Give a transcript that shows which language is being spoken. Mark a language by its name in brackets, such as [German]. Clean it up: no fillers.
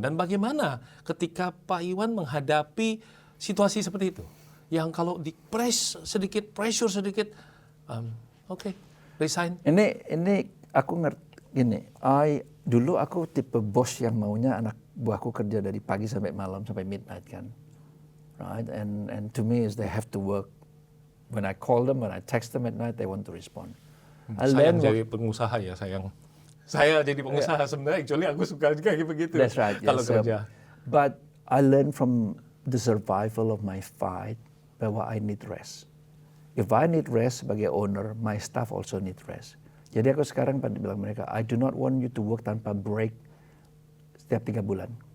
[Indonesian] Dan bagaimana ketika Pak Iwan menghadapi situasi seperti itu? Yang kalau di pressure sedikit, oke, resign. Ini aku ngerti gini. Dulu aku tipe bos yang maunya anak buahku kerja dari pagi sampai malam sampai midnight kan, [English] right? And to me is they have to work. When I call them, when I text them at night, they want to respond. [Indonesian] Sayang jadi pengusaha ya, sayang. Saya jadi pengusaha sebenarnya, [English] actually [Indonesian] aku suka juga kayak begitu. [English] That's right. [Indonesian] Kalau [English] yes. [Indonesian] kerja. [English] But I learned from the survival of my fight [Indonesian] bahwa [English] I need rest. If I need rest [Indonesian] sebagai [English] owner, my staff also need rest. [Indonesian] Jadi aku sekarang pada bilang mereka, [English] I do not want you to work [Indonesian] tanpa break setiap 3 bulan.